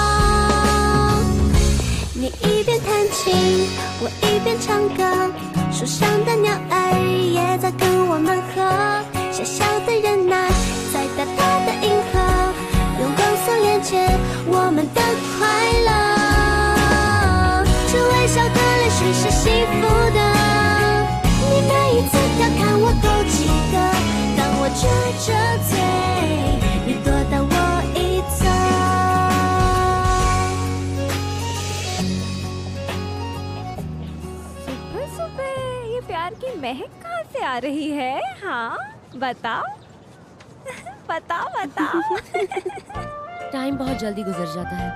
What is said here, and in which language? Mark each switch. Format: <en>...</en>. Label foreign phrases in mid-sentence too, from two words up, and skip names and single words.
<zh>你一边弹琴，我一边唱歌，树上的鸟儿也在跟我们和，小小的人呐，在大大的银河，用光速连接我们的快乐。这微笑的泪水是幸福的，你每一次调侃我都记得，当我撅着嘴，你躲到我一侧。</zh> <hi>प्यार की महक कहाँ से आ रही है? हाँ बताओ बताओ बताओ। टाइम बहुत जल्दी गुजर जाता है।</hi>